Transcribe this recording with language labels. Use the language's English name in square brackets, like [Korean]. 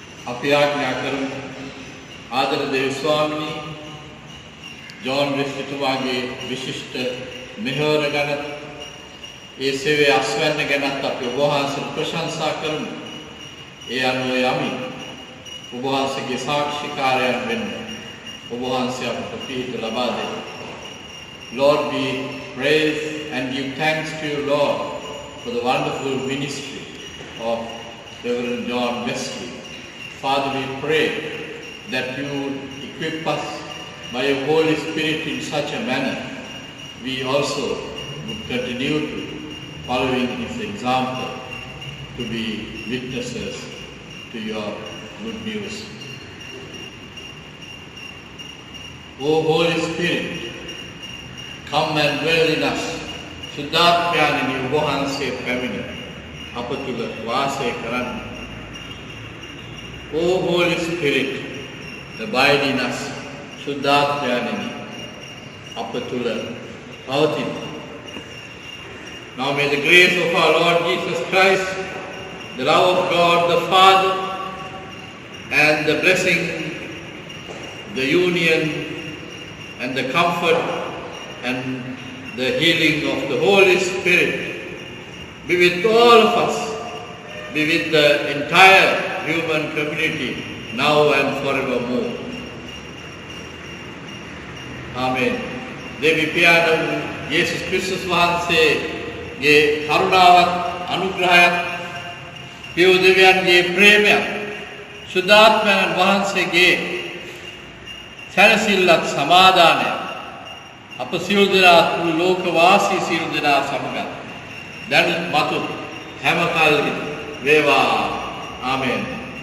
[Sinhala] අපි ආඥා කරමු ආදර දේව ස්වාමීනි ජෝන් වෙස්ට්තුමාගේ විශිෂ්ට මෙහෙවර ගැන ඒ සේවය අස්වැන්න ගැනත් අපි ඔබ වහන්සේට ප්‍රශංසා කරමු. ඒ අනුව යමි ඔබ වහන්සේගේ සාක්ෂිකාරයන් වෙන්න ඔබ වහන්සේ අපට පිහිට ලබා දෙන්න. [English] Lord, we praise and give thanks to you, Lord, for the wonderful ministry of Reverend John Wesley. Father, we pray that you would equip us by your Holy Spirit in such a manner we also would continue to following his example to be witnesses to your good news. O Holy Spirit, come and dwell in us. [Sinhala] සුද්ධාත්මයන්නි ඔබ වහන්සේ පැමිණ අප තුළ වාසය කරන්න. [English] O Holy Spirit, abide in us. [Sinhala] සුද්ධාත්මයන්නි අප තුළ පවතින. [English] Now may the grace of our Lord Jesus Christ, the love of God the Father, and the blessing, the union, and the comfort, and the healing of the Holy Spirit be with all of us, be with the entire human community, now and forevermore. Amen. [Sinhala] Devi Piyanam Jesus Christus වහන්සේගේ කරුණාවත් අනුග්‍රහයත් පියු දෙවියන්ගේ ප්‍රේමයත් සුද්ධාත්මයන් වහන්සේගේ සැනසෙල්ලත් සමාදානයත් අප සියලු දෙනා ලෝකවාසී සියලු දෙනා සමග දැනුත් මතු හැම කල්හි වේවා. ආමෙන්.